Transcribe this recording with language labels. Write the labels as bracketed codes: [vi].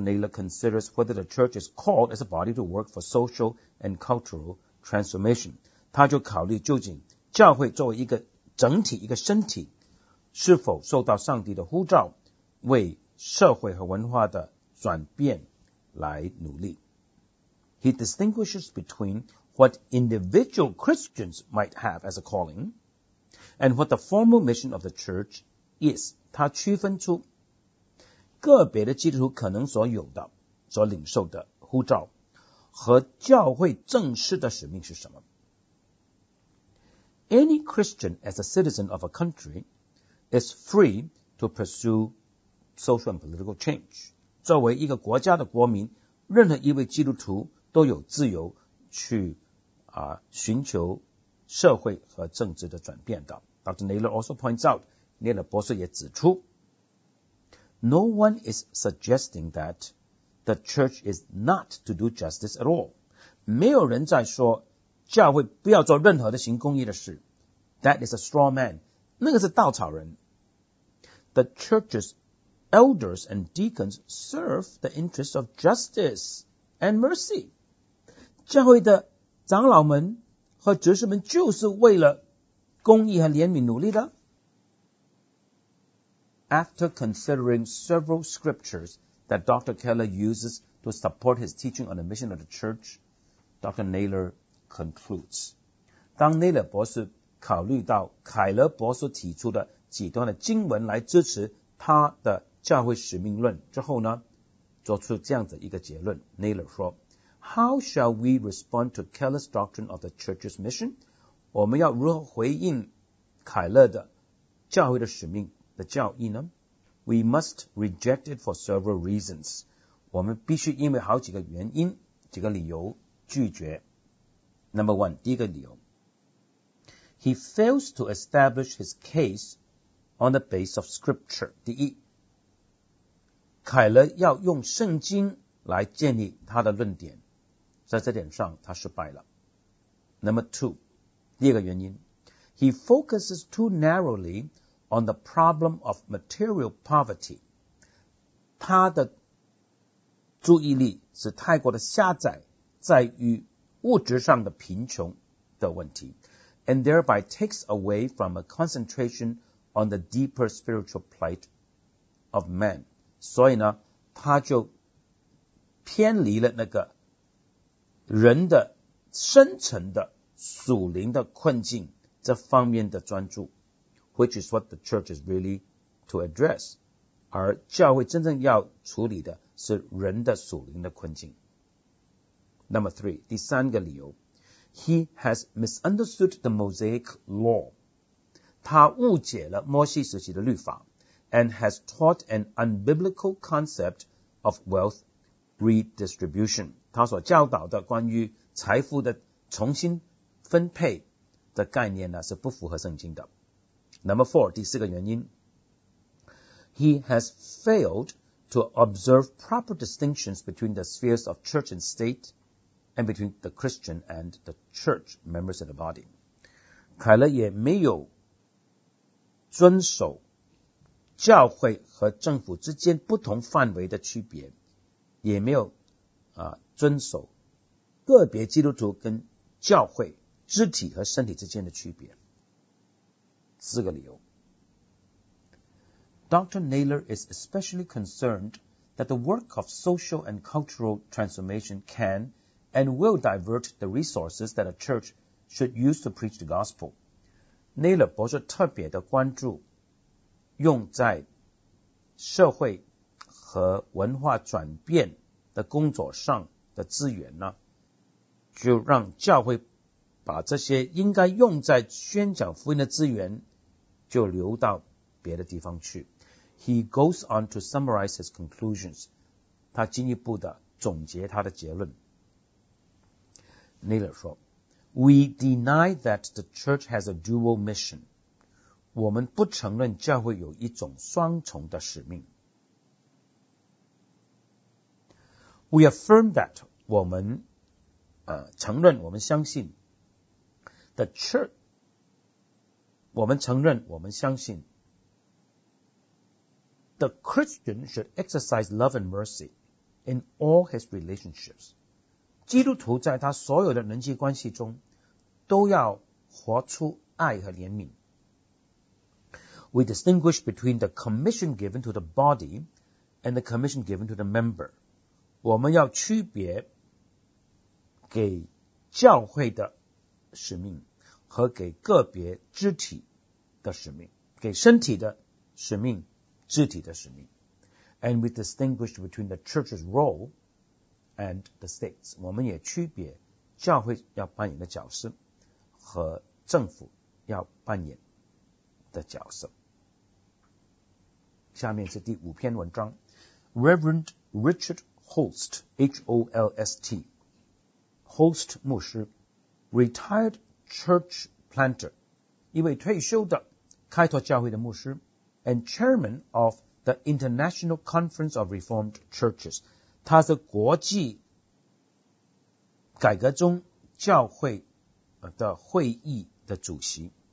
[en] Naylor considers whether the church is called as a body to work for social and cultural transformation. [zh] 他就考虑究竟教会作为一个整体一个身体是否受到上帝的呼召为社会和文化的转变来努力。 [en] He distinguishes between what individual Christians might have as a calling and what the formal mission of the church is. [zh] 他区分出个别的基督徒可能所有的所领受的呼召和教会正式的使命是什么。 [en] Any Christian as a citizen of a country is free to pursue social and political change. [zh] 作为一个国家的国民，任何一位基督徒都有自由去寻求社会和政治的转变的。 [en] Dr. Naylor also points out, [zh] Naylor 博士也指出 [en] No one is suggesting that the church is not to do justice at all. [zh] 没有人在说教会不要做任何的行公义的事。 [en] That is a straw man. [zh] 那个是稻草人。 [en] The church's elders and deacons serve the interests of justice and mercy. [zh] 教会的长老们和执事们就是为了公义和怜悯努力的。 [en] After considering several scriptures that Dr. Keller uses to support his teaching on the mission of the church, Dr. Naylor concludes. [zh] 当 Naylor 博士考虑到凯勒博士提出的几段的经文来支持他的教会使命论之后呢，做出这样的一个结论。 [en] Naylor 说 ,How shall we respond to Keller's doctrine of the church's mission? [zh] 我们要如何回应凯勒的教会的使命的教义呢？ [en] We must reject it for several reasons. [zh] 我们必须因为好几个原因几个理由拒绝。 [en] Number one, [zh] 第一个理由。 [en] He fails to establish his case on the base of scripture. [zh] 第一，凯勒要用圣经来建立他的论点，在这点上他失败了。 [en] Number two, [zh] 第二个原因。 [en] He focuses too narrowly on the problem of material poverty. [zh] 他的注意力是太过的狭窄在于物质上的贫穷的问题。 [en] And thereby takes away from a concentration on the deeper spiritual plight of man. [zh] 所以呢，他就偏离了那个人的深层的属灵的困境这方面的专注， [en] which is what the church is really to address. [zh] 而教会真正要处理的是人的属灵的困境。 [en] Number three, [zh] 第三个理由。 [en] He has misunderstood the Mosaic law. [zh] 他误解了摩西时期的律法 [en] and has taught an unbiblical concept of wealth redistribution. [zh] 他所教导的关于财富的重新分配的概念呢是不符合圣经的。 [en] Number four, [zh] 第四个原因。 [en] He has failed to observe proper distinctions between the spheres of church and state. And between the Christian and the church members of the body. [zh] 凯勒也没有遵守教会和政府之间不同范围的区别，也没有遵守个别基督徒跟教会肢体和身体之间的区别。四个理由。 [en] Dr. Naylor is especially concerned that the work of social and cultural transformation canand will divert the resources that a church should use to preach the gospel. [zh] Naylor 博士特别的关注用在社会和文化转变的工作上的资源呢，就让教会把这些应该用在宣讲福音的资源就流到别的地方去。 [en] He goes on to summarize his conclusions. [zh] 他进一步的总结他的结论。 [en] Naylor 说 We deny that the church has a dual mission. [zh] 我们不承认教会有一种双重的使命。 [en] We affirm that [zh] 我们承认我们相信 [en] The church 我们承认我们相信 The Christian should exercise love and mercy in all his relationships. [zh] 基督徒在他所有的人际关系中都要活出爱和怜悯。 [en] We distinguish between the commission given to the body and the commission given to the member. [zh] 我们要区别给教会的使命和给个别肢体的使命，给身体的使命，肢体的使命。 [en] And we distinguish between the church's role and the states. [zh] 我们也区别教会要扮演的角色和政府要扮演的角色。下面是第五篇文章。Reverend Richard Holst, H-O-L-S-T, Holst 牧师 , [en] retired church planter, [zh] 一位退休的开拓教会的牧师 , [en] and chairman of the International Conference of Reformed Churches, [zh] 他是国际改革中教会的会议的主席，